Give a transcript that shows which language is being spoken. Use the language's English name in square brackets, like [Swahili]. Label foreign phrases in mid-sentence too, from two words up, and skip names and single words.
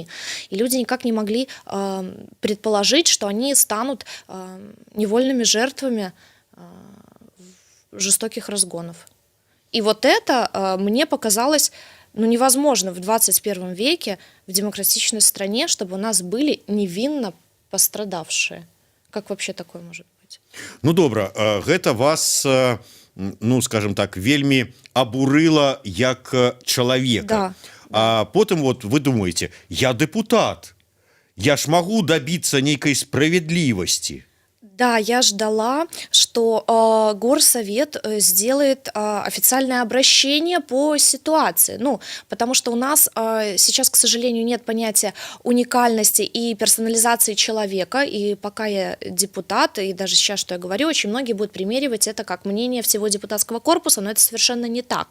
[Russian] И люди никак не могли предположить, что они станут невольными жертвами жестоких разгонов. И вот это мне показалось невозможно в 21 веке в демократичной стране, чтобы у нас были невинно пострадавшие. Как вообще такое может быть? [Belarusian] Ну, добра, гэта вас, ну, [Russian] скажем так, [Belarusian] вельмі абурыла як чалавека. [Russian] Да. [Belarusian] А потым [Russian] вот вы думаете, [Belarusian] я депутат, я ж магу добиться нейкай справедлівасці. [Russian] Да, я ждала, что Горсовет сделает официальное обращение по ситуации. Ну, потому что у нас сейчас, к сожалению, нет понятия уникальности и персонализации человека. И пока я депутат, и даже сейчас, что я говорю, очень многие будут примеривать это как мнение всего депутатского корпуса, но это совершенно не так.